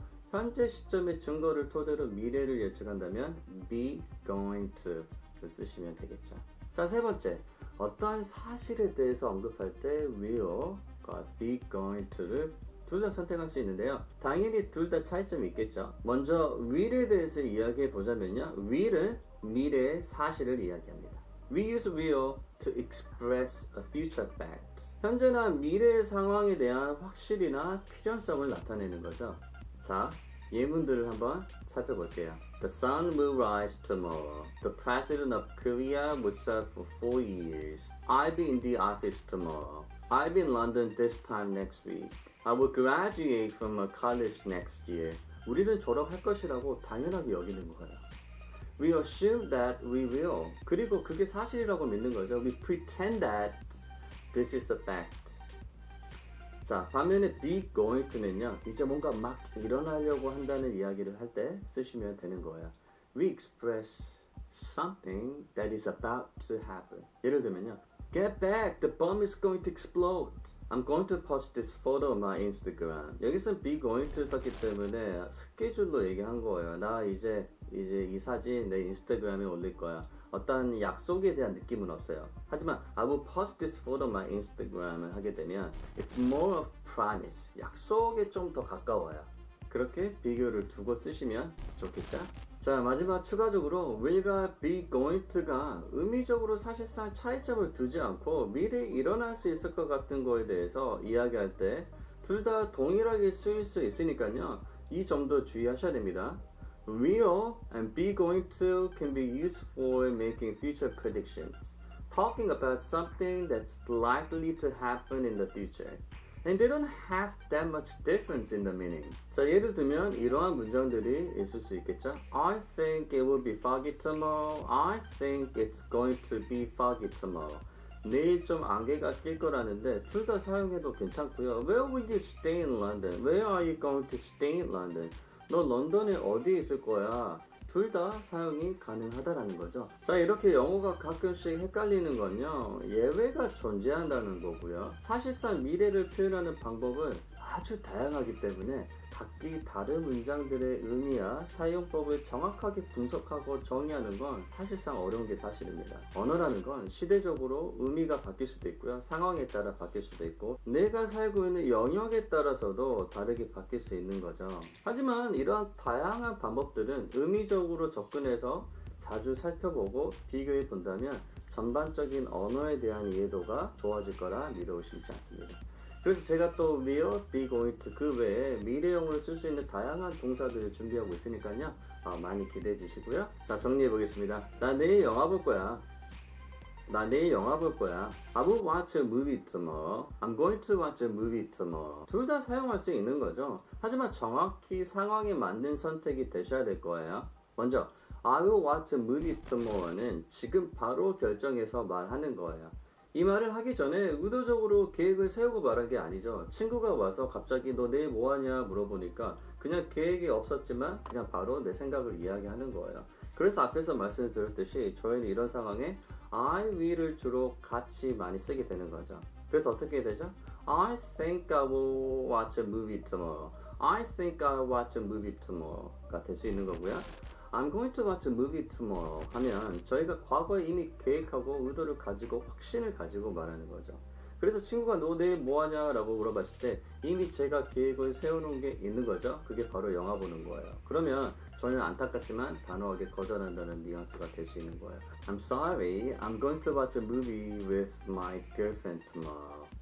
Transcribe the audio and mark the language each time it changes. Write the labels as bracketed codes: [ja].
[ko] 현재 시점의 증거를 토대로 미래를 예측한다면 be going to를 쓰시면 되겠죠. 자, 세 번째. 어떠한 사실에 대해서 언급할 때 will과 be going to를 둘 다 선택할 수 있는데요. 당연히 둘 다 차이점이 있겠죠. 먼저 will에 대해서 이야기해 보자면요. will은 미래의 사실을 이야기합니다. [en] We use will to express a future fact. [ko] 현재나 미래의 상황에 대한 확실이나 필연성을 나타내는 거죠. 자, 예문들을 한번 살펴볼게요. [en] The sun will rise tomorrow. The president of Korea will serve for 4 years. I'll be in the office tomorrow. I'll be in London this time next week. I will graduate from a college next year. [ko] 우리는 졸업할 것이라고 당연하게 여기는 거예요. [en] We assume that we will. [ko] 그리고 그게 사실이라고 믿는 거죠. [en] We pretend that this is a fact. [ko] 자, 반면에 be going to는요, 이제 뭔가 막 일어나려고 한다는 이야기를 할 때 쓰시면 되는 거예요. [en] We express something that is about to happen. [ko] 예를 들면요, [en] Get back, the bomb is going to explode. I'm going to post this photo on my Instagram. [ko] 여기서는 be going to 썼기 때문에 스케줄로 얘기한 거예요. 나 이제 이 사진 내 인스타그램에 올릴 거야. 어떤 약속에 대한 느낌은 없어요. 하지만 [en] I will post this photo on my Instagram을 [ko] 하게 되면 [en] it's more of promise. [ko] 약속에 좀 더 가까워요. 그렇게 비교를 두고 쓰시면 좋겠죠? 자, 마지막 추가적으로 will과 be going to가 의미적으로 사실상 차이점을 두지 않고 미래에 일어날 수 있을 것 같은 거에 대해서 이야기할 때 둘 다 동일하게 쓰일 수 있으니까요. 이 점도 주의하셔야 됩니다. [en] Will and be going to can be used for making future predictions, talking about something that's likely to happen in the future. And they don't have that much difference in the meaning. [ko] 자, 예를 들면 이러한 문장들이 있을 수 있겠죠. [en] I think it will be foggy tomorrow. I think it's going to be foggy tomorrow. [ko] 내일 좀 안개가 낄 거라는데 둘 다 사용해도 괜찮고요. [en] Where will you stay in London? Where are you going to stay in London? [ko] 너 런던에 어디 있을 거야? 둘 다 사용이 가능하다라는 거죠. 자, 이렇게 영어가 가끔씩 헷갈리는 건요, 예외가 존재한다는 거고요. 사실상 미래를 표현하는 방법은 아주 다양하기 때문에 각기 다른 문장들의 의미와 사용법을 정확하게 분석하고 정의하는 건 사실상 어려운 게 사실입니다. 언어라는 건 시대적으로 의미가 바뀔 수도 있고요. 상황에 따라 바뀔 수도 있고 내가 살고 있는 영역에 따라서도 다르게 바뀔 수 있는 거죠. 하지만 이러한 다양한 방법들은 의미적으로 접근해서 자주 살펴보고 비교해 본다면 전반적인 언어에 대한 이해도가 좋아질 거라 믿어 의심치 않습니다. 그래서 제가 또 will, be going to 그 외에 미래형으로 쓸 수 있는 다양한 동사들을 준비하고 있으니까요. 많이 기대해 주시고요. 자, 정리해 보겠습니다. 나 내일 영화 볼 거야. 나 내일 영화 볼 거야. [en] I will watch a movie tomorrow. I'm going to watch a movie tomorrow. [ko] 둘 다 사용할 수 있는 거죠. 하지만 정확히 상황에 맞는 선택이 되셔야 될 거예요. 먼저 [en] I will watch a movie tomorrow [ko] 는 지금 바로 결정해서 말하는 거예요. 이 말을 하기 전에 의도적으로 계획을 세우고 말한 게 아니죠. 친구가 와서 갑자기 너 내일 뭐 하냐 물어보니까 그냥 계획이 없었지만 그냥 바로 내 생각을 이야기하는 거예요. 그래서 앞에서 말씀드렸듯이 저희는 이런 상황에 I will을 주로 같이 많이 쓰게 되는 거죠. 그래서 어떻게 되죠? [en] I think I will watch a movie tomorrow. I think I'll watch a movie tomorrow가 [ko] 될 수 있는 거고요. [en] I'm going to watch a movie tomorrow [ko] 하면 저희가 과거에 이미 계획하고 의도를 가지고 확신을 가지고 말하는 거죠. 그래서 친구가 너 내일 뭐 하냐 라고 물어봤을 때 이미 제가 계획을 세워놓은 게 있는 거죠. 그게 바로 영화 보는 거예요. 그러면 저는 안타깝지만 단호하게 거절한다는 뉘앙스가 될 수 있는 거예요. [en] I'm sorry, I'm going to watch a movie with my girlfriend tomorrow.